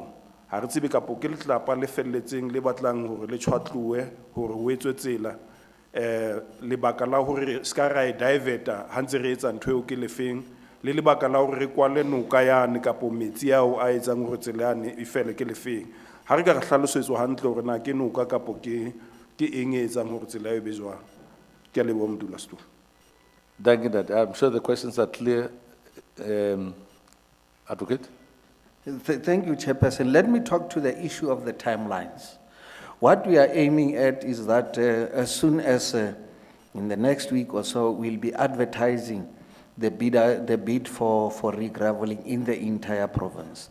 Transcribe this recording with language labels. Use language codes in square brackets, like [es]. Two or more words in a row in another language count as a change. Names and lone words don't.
[st] Ha re tsebe kapo ke letlapa le felletseng le batlang hore le tshwatluwe hore ho etswe tsela, lebaka la hore ska ra e diverta ha ntse re etsa ntho eo ke lefeng, le lebaka la hore re kwale noka yane kapo metsi ao a etsang hore tsela yane e fele ke lefeng. Ha re ka re hlalosetswa hantle hore na ke noka kapo ke ke eng e etsang hore tsela eo e be jwang? Ke a leboha modulasetulo. [en] Thank you, that. I'm sure the questions are clear. Advocate? Thank you, Chairperson. Let me talk to the issue of the timelines. What we are aiming at is that as soon as in the next week or so, we'll be advertising the bid for regraveling in the entire province.